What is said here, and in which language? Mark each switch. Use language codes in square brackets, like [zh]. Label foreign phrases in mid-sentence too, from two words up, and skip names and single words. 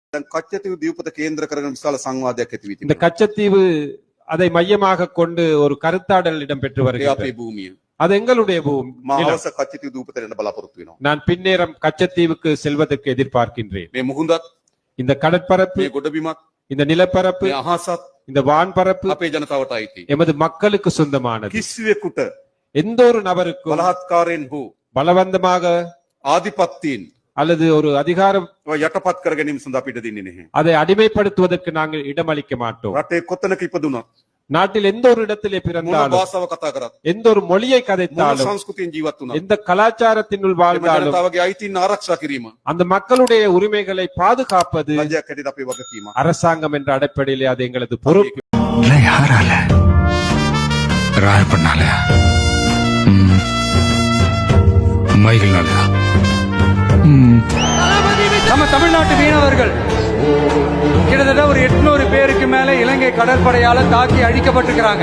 [si] කච්චතීව දීපත කේන්ද්‍ර කරගෙන විශාල සංවාදයක් ඇති වී [ta] இந்த [si] තිබෙනවා. [ta] கச்சத்தீவு அதை மையமாக கொண்டு ஒரு கருத்தாடல் இடம்பெற்று [si] ඒ [ta] வருகிறது. [si] අපේ භූමිය. [ta] அது எங்களுடைய பூமி. [si] මා [ta] நிலம். [si] අවස කච්චතීව දීපතට යන්න බලාපොරොත්තු වෙනවා. [ta] நான் பின்னேரம் கச்சத்தீவுக்கு செல்வதற்கு எதிர்பார்க்கின்றேன். [si] මේ මුහුදත්, [ta] இந்த கடற்பரப்பு, [si] මේ ගොඩබිමත්, [ta] இந்த நிலப்பரப்பு, [si] මේ අහසත් [ta] இந்த வான்பரப்பு [si] අපේ ජනතාවට අයිති. [ta] எமது மக்களுக்கு சொந்தமானது. [si] කිසිවෙකුට [ta] எந்த ஒரு நபருக்கும் [si] බලහත්කාරයෙන් හෝ [ta] பலவந்தமாக [si] ආධිපත්‍යයෙන් [ta] அல்லது ஒரு அதிகாரம் [si] යටපත් කර ගැනීම සඳහා අපිට දෙන්නේ නැහැ. [ta] அதை அடிமைப்படுத்துவதற்கு நாங்கள் இடமளிக்க மாட்டோம். [si] රටේ කොතනක ඉපදුනත්, [ta] நாட்டில் எந்த ஒரு இடத்திலே [si] මොන [ta] பிறந்தாலும், [si] භාෂාව කතා කරත්, [ta] எந்த ஒரு மொழியை [si] මොන [ta] கதைத்தாலும், [si] සංස්කෘතියෙන් ජීවත් වුණත්, [ta] எந்த கலாச்சாரத்தினுள் [si] එම [ta] வாழ்ந்தாலும் [si] ජනතාවගේ අයිතීන් ආරක්ෂා කිරීම [ta] அந்த மக்களுடைய உரிமைகளை பாதுகாப்பது [si] රජයක් හැටියට අපේ වගකීමක්. [ta] அரசாங்கம் என்ற அடிப்படையிலே அது எங்களது பொறுப்பு. யாரால ராயப்பண்ணால மைகள்னால நம்ம தமிழ்நாட்டு மீனவர்கள் கிட்டத்தட்ட ஒரு 800 பேருக்கு மேல இலங்கை கடற்படையால தாக்கி அழிக்கப்பட்டிருக்கிறாங்க.